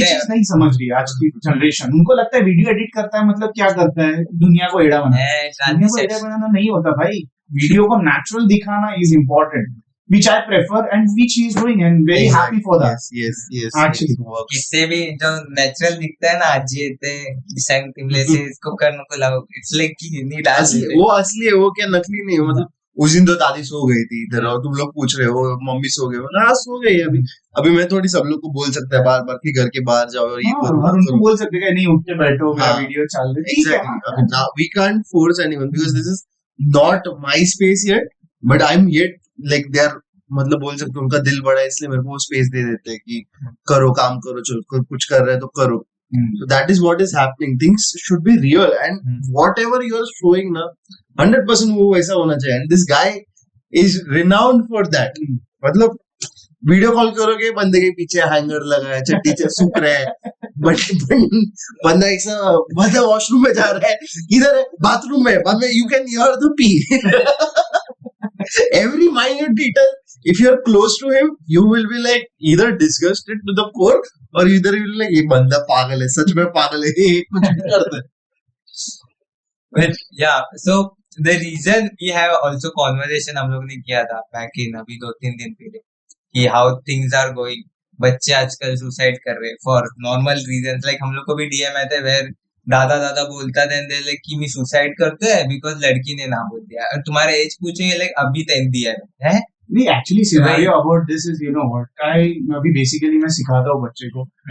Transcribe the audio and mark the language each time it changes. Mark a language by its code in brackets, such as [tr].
[hi] ये चीज नहीं समझ रही आज की जनरेशन. उनको लगता है वीडियो एडिट करता है मतलब क्या करता है, दुनिया को एड़ा बनाना. दुनिया को एड़ा बनाना नहीं होता भाई. वीडियो को नेचुरल दिखाना [en] Is important, which I prefer and which he is doing, and very happy for that. Yes. Actually, [hi] इससे भी जो नेचुरल दिखता है ना, आज ये थे डिसाइन टीमले से इसको करने को लाओ. [en] It's like [hi] कि नहीं डाल वो असली है, वो क्या नकली नहीं है. मतलब उस दिन तो दादी सो गई थी इधर और तुम लोग पूछ रहे हो मम्मी सो गए. हाँ सो गई. अभी मैं थोड़ी सब लोग को बोल सकता है बार बार कि घर के बाहर जाओ और ये करो. और उनको बोल सकते हैं नहीं उठ के बैठो, मेरा वीडियो चल रहा है. [en] Now we can't force anyone because this is not my space yet, but I'm yet like they are, [hi] मतलब बोल सकते उनका दिल बड़ा है इसलिए मेरे को स्पेस दे देते हैं कि करो, काम करो, चलो कुछ कर रहे हैं तो करो. [en] So that is what is happening. Things should be real, and whatever you are showing ना [hi] 100% वो वैसा होना चाहिए. [en] And this guy is renowned for that. [hi] मतलब वीडियो कॉल करोगे बंदे के पीछे हैंगर लगा है, चट्टी से सूख रहा है, बंदा ऐसा बंदा वॉशरूम में जा रहा है, इधर है बाथरूम में, बाद में [en] You can hear the pee. Every minute detail, if you are close to him, you will be like either disgusted to the core, or either you will be like [hi] ये बंदा पागल है, सच में पागल है, ये कुछ भी करता है. [en] But yeah, so the reason we have also conversation [hi] हम लोग ने किया था [en] back in [hi] अभी 2-3 दिन पहले कि [en] how things are going. [hi] बच्चे आजकल सुसाइड कर रहे [en] for normal reasons. [hi] Like हम लोग को भी DM आते हैं where दादा बोलता था कि मैं सुसाइड करते हैं बिकॉज लड़की ने ना बोल दिया. और तुम्हारा एज पूछेंगे लाइक अभी 10 दिया है नहीं. [en] actually scenario about this is you know what I अभी basically [hi] मैं सिखाता हूँ बच्चे को.